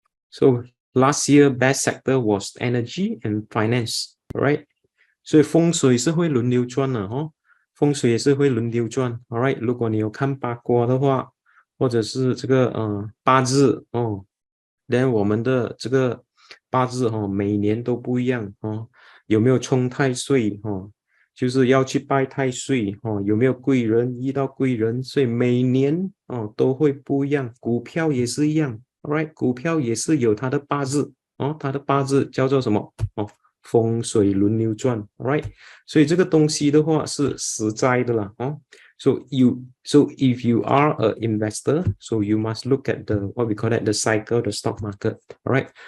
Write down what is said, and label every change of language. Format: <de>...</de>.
<en>So last year best sector was energy and finance, all right?</en> <zh>所以风水是会轮流转的风水也是会轮流转 all right， 如果你有看八卦的话，或者是这个八字then 我们的这个八字每年都不一样有没有冲太岁就是要去拜太岁有没有贵人遇到贵人，所以每年都会不一样。股票也是一样 all right， 股票也是有它的八字它的八字叫做什么风水轮流转 all right， 所以这个东西的话是实在的啦</zh> <en>So if you are an investor, so you must look at the what we call that the cycle, the stock market. All right.</en>